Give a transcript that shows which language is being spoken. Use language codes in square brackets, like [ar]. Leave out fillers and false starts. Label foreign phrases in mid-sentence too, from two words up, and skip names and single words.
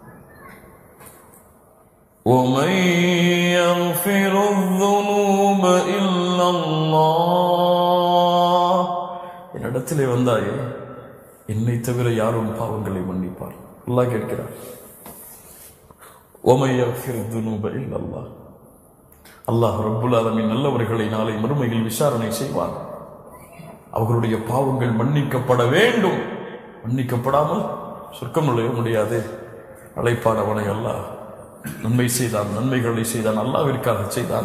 [ar] وَمَن يَغْفِرُ الذُّنُوبَ إِلَّا اللَّهُ. [ta] என்னிடத்திலே வந்தாயே, என்னை தவிர யாரும் பாவங்களை மன்னிப்பார்? அல்லாஹ் கேட்கிறார். [ar] وَمَن يَغْفِرُ الذُّنُوبَ إِلَّا اللَّهُ. الله رب العالمين [ta] நல்லவர்களை நாளை மறுமையில் விசாரணை செய்வான். அவர்களுடைய பாவங்கள் மன்னிக்கப்பட வேண்டும். மன்னிக்கப்படாமல் சொர்க்கம் நுழைய முடியாது. அழைப்பானவனை அல்லாஹ் நன்மை செய்தான், நன்மைகளை செய்தான், அல்லாஹ்விற்காக செய்தான்.